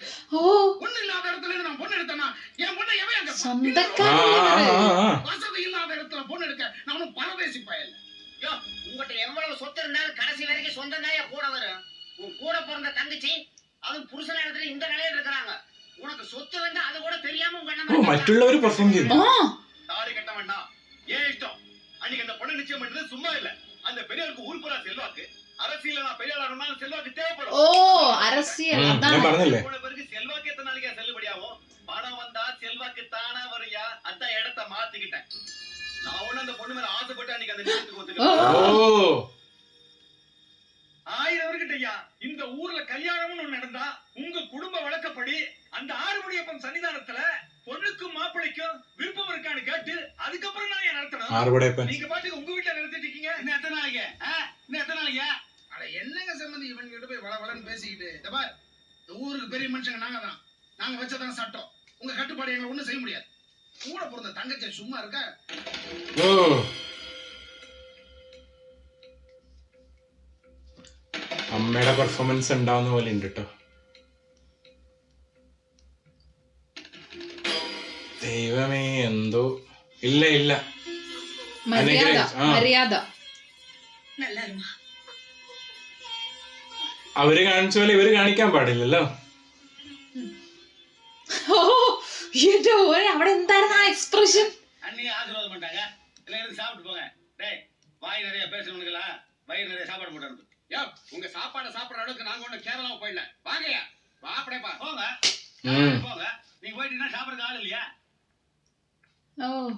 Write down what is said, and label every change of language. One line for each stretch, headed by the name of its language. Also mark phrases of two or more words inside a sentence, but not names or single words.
Tamil: ஒண்ணு இல்லாத இடத்துல நான் பொண்ணு எடுத்தேன்னா என் பொண்ணை எவன் அங்க வசதி இல்லாத இடத்துல பொண்ணு எடுக்க நானும் பரதேசி பயல். யோ, உங்ககிட்ட எவ்வளவு சொத்து இருந்தாலும் கடைசி வரைக்கும் சொந்த நாயா கூட வரும். உன் கூட பிறந்த தங்கச்சி அது புருஷன இடத்துல இந்த நிலையில இருக்கிறாங்க. உனக்கு சொத்து வந்து அது கூட தெரியாம உங்க அண்ணன்
Malayalam: മറ്റുള്ളവർ പെർഫോം ചെയ്തു.
Tamil: தாடி கட்ட வேண்டாம், ஏன் இஷ்டம். அன்னைக்கு அந்த பொண்ணு நிச்சயம் பண்ணது சும்மா இல்ல. அந்த பெரியவருக்கு ஊர்புறா செல்வாக்கு, அரசியல நான் பெரிய ஆளணும்னா செல்வாக்கு தேவைப்படும். ഓ அரசியல்
Malayalam: ഞാൻ പറഞ്ഞില്ലേ.
Tamil: பிறகு செல்வாக்கு எத்தனை நாளைக்கு செல்லுபடியாகும்? பணம் வந்தா செல்வாக்கு தானா வரையா? அதான் இடத்தை மாத்திக்கிட்டேன். நான் ஒண்ணு அந்த பொண்ணு மேல ஆசைப்பட்டு அன்னைக்கு அந்த நிச்சயத்துக்கு ஒத்துக்கிட்டேன். ஓ 1000 வருகிட்டயா இந்த ஊர்ல கல்யாணம்னு ஒண்ணு நடந்தா உங்க குடும்ப வழக்கப்படி அந்த ஆறுபடியப்பன் சன்னிதானத்துல பொண்ணுக்கும் மாப்பிளைக்கும் விருப்பம் இருக்கான்னு கேட்டு அதுக்கப்புறம் நான் நடத்தணும்.
Malayalam: ആറുപടയപ്പൻ
Tamil: நீங்க பாட்டுக்கு உங்க வீட்டுல நடத்திட்டு இருக்கீங்க. இன்னும் எத்தனை நாளைக்கு? இன்னும் எத்தனை நாளைக்கு? அட என்னங்க சம்பந்தி இவன் கிட்ட போய் வளவளன்னு பேசிக்கிட்டு. இந்த பார், இந்த ஊருக்கு பெரிய மனுஷங்க நாங்க தான். நாங்க வச்சதான் சட்டம். உங்க கட்டுப்பாடு எங்களை ஒண்ணும் செய்ய முடியாது. கூட பிறந்த தங்கச்சி சும்மா இருக்க.
Malayalam: ഓ അമ്മയുടെ പെർഫോമൻസ് ഉണ്ടാവുന്ന പോലെ ഉണ്ട് കേട്ടോ. ദൈവമേ, എന്തോ ഇല്ല ഇല്ല മര്യാദ. അവര് കാണിച്ച പോലെ ഇവര് കാണിക്കാൻ പാടില്ലല്ലോ. അവിടെ എന്തായിരുന്നു ആ എക്സ്പ്രഷൻ?
Tamil: அன்னையே ஆசீர்வாதம் பண்ணிட்டாங்க. எல்லாம் எடுத்து சாப்பிட்டு போங்க. டேய் வாய் நிறைய பேசணுங்களா, வயிறு நிறைய சாப்பாடு போட்டு அனுப்பு. யோ உங்க சாப்பாடை சாப்பிடுற அளவுக்கு நாங்க ஒண்ணு கேரளாவை போயிடல. வாங்கயா வாப்படேப்பா போங்க போங்க. நீங்க போயிட்டீங்கன்னா சாப்பிடறதுக்கு ஆள் இல்லையா? ஓ